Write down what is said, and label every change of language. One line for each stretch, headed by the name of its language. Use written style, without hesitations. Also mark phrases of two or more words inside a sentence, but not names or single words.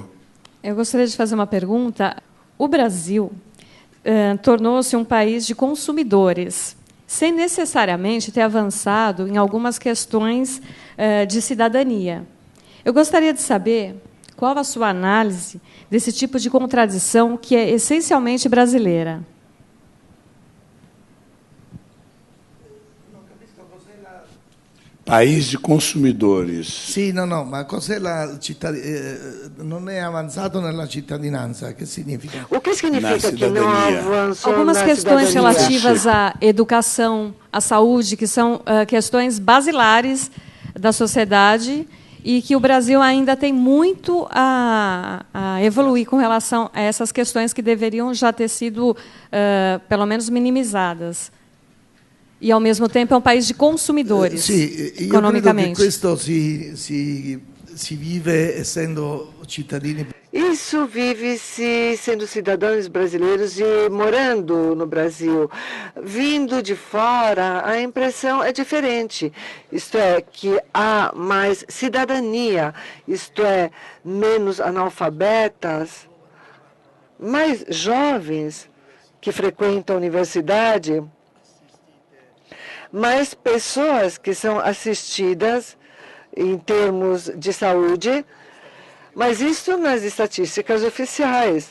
Portuguese: Eu gostaria de fazer uma pergunta. O Brasil tornou-se um país de consumidores, sem necessariamente ter avançado em algumas questões de cidadania. Eu gostaria de saber qual a sua análise desse tipo de contradição que é essencialmente brasileira. País de consumidores.
Italian: Sì, no, ma cos'è non è avanzato nella cittadinanza? Che significa?
Portuguese: O que significa que não avançou Algumas na questões cidadania? relativas à educação, à saúde, que são questões basilares da sociedade e que o Brasil ainda tem muito a evoluir com relação a essas questões que deveriam já ter sido, pelo menos, minimizadas. E, ao mesmo tempo, é um país de consumidores,
Italian: Sì, io
Portuguese: economicamente.
Italian: credo che questo si vive essendo cittadini.
Portuguese: Isso vive-se sendo cidadãos brasileiros e morando no Brasil. Vindo de fora, a impressão é diferente. Isto é, que há mais cidadania, isto é, menos analfabetas, mais jovens que frequentam a universidade, mais pessoas que são assistidas em termos de saúde, mas isso nas estatísticas oficiais.